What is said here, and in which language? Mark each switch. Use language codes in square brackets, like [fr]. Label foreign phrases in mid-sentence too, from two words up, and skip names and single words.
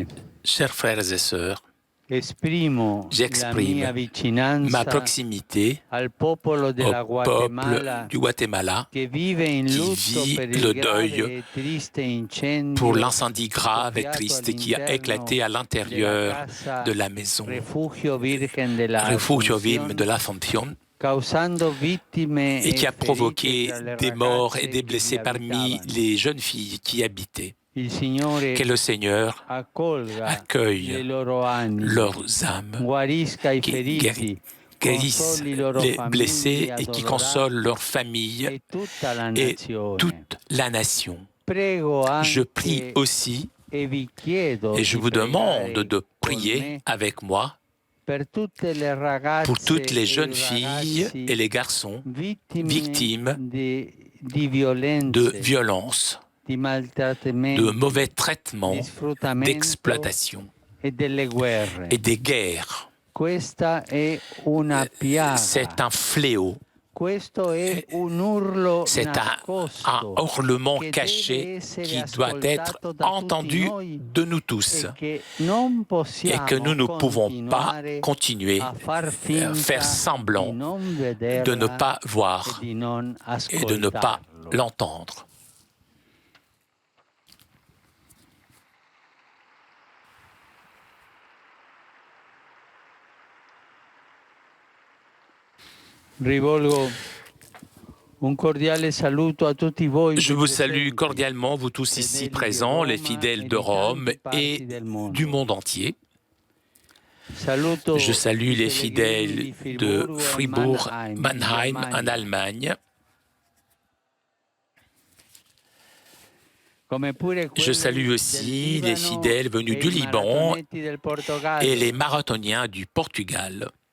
[fr] Chers frères et sœurs, [it] esprimo la [fr] j'exprime [it] mia [fr] ma [it] vicinanza [fr] proximité [it] al popolo della [fr] au peuple Guatemala du Guatemala [it] che vive in [fr] qui [it] lutto [fr] vit [it] per [fr] le [it] il grave [fr] deuil [it] e triste incendio [fr] pour l'incendie grave et [it] scoppiato [fr] triste qui a éclaté à [it] della [fr] l'intérieur [it] casa [fr] de la maison [it] Refugio Virgen della [fr] Refugio Virgen de Asunción, l'Ascension [it] causando vittime [fr] et qui a [it] ferite [fr] provoqué [it] tra le [fr] des morts et [it] ragazze [fr] des [it] che vi [fr] blessés parmi [it] abitavano. [fr] les jeunes filles qui y habitaient. [it] Il Signore [fr] Que le Seigneur [it] accolga le [fr] accueille [it] loro anime, [fr] leurs âmes, [it] guarisca i [fr] qui [it] feriti, [fr] guérisse [it] consoli loro [fr] les [it] famiglie [fr] blessés et qui console leurs familles [it] e tutta la [fr] et [it] nazione. [fr] toute la nation. [it] Prego [fr] Je [it] anche [fr] prie aussi [it] e vi chiedo [fr] et je [it] di [fr] vous demande [it] pregare [fr] de [it] con [fr] prier [it] me [fr] avec moi [it] per tutte le ragazze [fr] pour toutes les [it] e [fr] jeunes [it] i [fr] filles [it] ragazzi [fr] et les garçons victimes [it] di violenze, [fr] de violences, [it] di [fr] de [it] maltrattamenti, [fr] mauvais [it] di [fr] traitements, [it] sfruttamento [fr] d'exploitation [it] e delle guerre. [fr] et des guerres. [it] Questa è una piaga. [fr] C'est un fléau, [it] Questo è un urlo [fr] c'est un [it] nascosto [fr] hurlement [it] che [fr] caché [it] deve essere [fr] qui doit être [it] ascoltato da tutti [fr] entendu [it] noi [fr] de nous tous [it] e che non [fr] et [it] possiamo [fr] que nous ne pouvons pas [it] continuare [fr] continuer [it] a far [fr] à [it] finta [fr] faire semblant [it] di non [fr] de ne [it] vederla [fr] pas [it] e [fr] voir [it] di non [fr] et de ne pas [it] ascoltarlo. [fr] l'entendre. [it] Rivolgo un cordiale saluto a tutti voi. [fr] Je vous salue cordialement, vous tous ici présents, les fidèles de Rome et du monde entier. Je salue les fidèles de Fribourg, Mannheim, en Allemagne. Je salue aussi les fidèles venus du Liban et les marathoniens du Portugal.